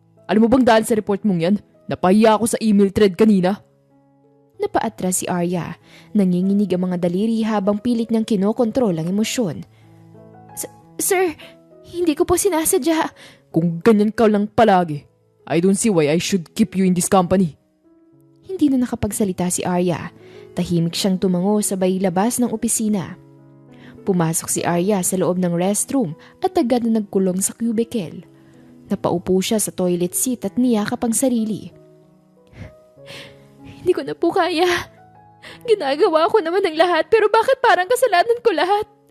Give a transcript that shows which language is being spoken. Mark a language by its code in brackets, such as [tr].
[tl] Alam mo bang dahil sa report mong yan, napahiya ako sa email thread kanina? Napaatras si Arya. Nanginginig ang mga daliri habang pilit niyang kinokontrol ang emosyon. Sir, hindi ko po sinasadya. Kung ganyan ka lang palagi, [en] I don't see why I should keep you in this company. [tl] Hindi na nakapagsalita si Arya. Tahimik siyang tumango sabay labas ng opisina. Pumasok si Arya sa loob ng restroom at agad na nagkulong sa cubicle. Napaupo siya sa toilet seat at niyakap ang sarili. Hindi ko na po kaya. Ginagawa ko naman ang lahat pero bakit parang kasalanan ko lahat?